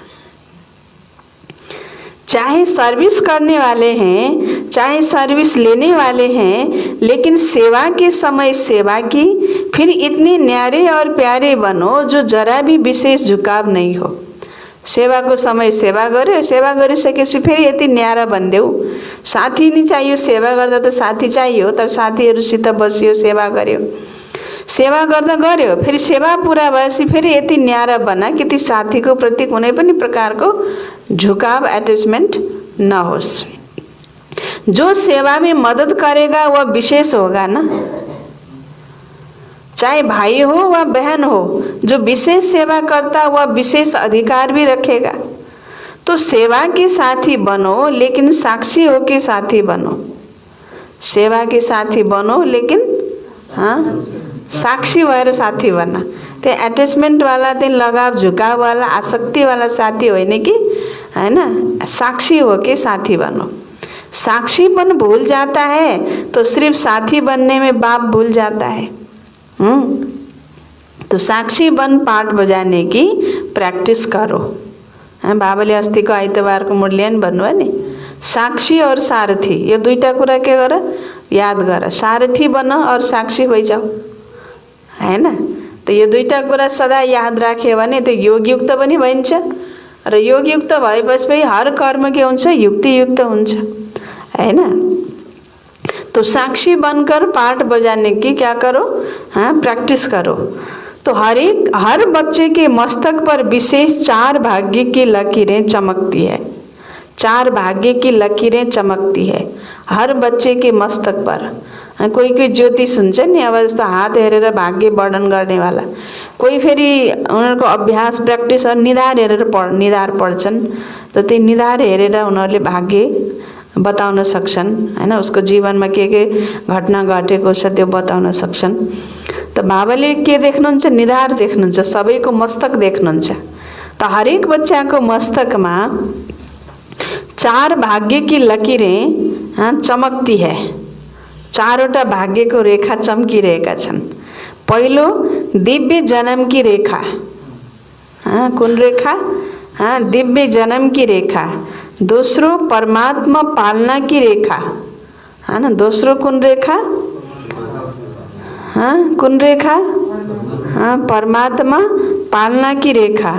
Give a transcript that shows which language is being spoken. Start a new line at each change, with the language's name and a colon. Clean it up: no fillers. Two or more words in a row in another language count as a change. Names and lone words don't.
Hindi: चाहे सर्विस करने वाले हैं, चाहे सर्विस लेने वाले हैं, लेकिन सेवा के समय सेवा की, फिर इतने न्यारे और प्यारे बनो जो जरा भी विशेष झुकाव नहीं हो।
Nepali: सेवा को समय सेवा गर्यो, सेवा गरिसकेपछि फेरि यति न्यारा बनिदेऊ। साथी नि चाहियो, सेवा गर्दा त साथी चाहियो, तर साथीहरूसित बसियो, सेवा गर्यो, सेवा गर्दा गर्यो, फेरि सेवा पुरा भएपछि फेरि यति न्यारा बना कि ती साथीको प्रति कुनै पनि प्रकारको झुकाव, अट्याचमेन्ट नहोस्।
Hindi: जो सेवा में मदद करेगा वह विशेष होगा ना, चाहे भाई हो व बहन हो। जो विशेष सेवा करता वह विशेष अधिकार भी रखेगा। तो सेवा के साथी बनो, लेकिन साक्षी हो के साथी बनो। सेवा के साथी बनो, लेकिन हाँ
Nepali: साक्षी भएर साथी बना। त्यो एट्याचमेन्ट वाला, त्यो लगाव झुकाव वाला, आसक्ति वाला साथी होइन कि, हैन।
Hindi: साक्षी हो के साथी बनो। साक्षीपन भूल जाता है तो सिर्फ साथी बनने में बाप भूल जाता है। तो साक्षी बन पाठ बजाने की प्रैक्टिस करो।
Nepali: बाबाले अस्तिको आइतबारको मुरलियन भन्नुभयो नि,
Hindi: साक्षी और सारथी
Nepali: यो दुईटा कुरा के गर, याद गर। सारथी बन और साक्षी भइजाऊ, हैन। तो यो दुईटा कुरा सदा याद राख्यो भने त्यो योगयुक्त पनि भइन्छ र योगयुक्त भएपछि हर कर्म के हुन्छ, युक्तियुक्त हुन्छ, हैन।
Hindi: तो साक्षी बनकर पाठ बजाने की क्या करो, हाँ, प्रैक्टिस करो। तो हर बच्चे के मस्तक पर विशेष 4 भाग्य की लकीरें चमकती है। 4 भाग्य की लकीरें चमकती है हर बच्चे के मस्तक पर।
Nepali: कोही ज्योतिष हुन्छ नि, अब जस्तो हात हेरेर भाग्य वर्णन गर्नेवाला, कोही फेरि उनीहरूको अभ्यास प्र्याक्टिस निधार हेरेर निधार पढ्छन्। त त्यो निधार हेरेर उनीहरूले भाग्य बताउन सक्छन्, हैन। उसको जीवनमा के घटना घटेको छ त्यो बताउन सक्छन्। त बाबाले के देख्नुहुन्छ, निधार देख्नुहुन्छ, सबैको मस्तक देख्नुहुन्छ। त हरेक बच्चाको मस्तकमा 4
Hindi: भाग्य की लकीरें चमकती है।
Nepali: 4वटा भाग्यको रेखा चम्किरहेका छन्।
Hindi: पहिलो दिव्य जन्म की रेखा,
Nepali: कुन रेखा,
Hindi: दिव्य जन्म की रेखा। दूसरो परमात्मा पालना की रेखा, है ना।
Nepali: दूसरो कुन रेखा, कुन रेखा,
Hindi: परमात्मा पालना की रेखा।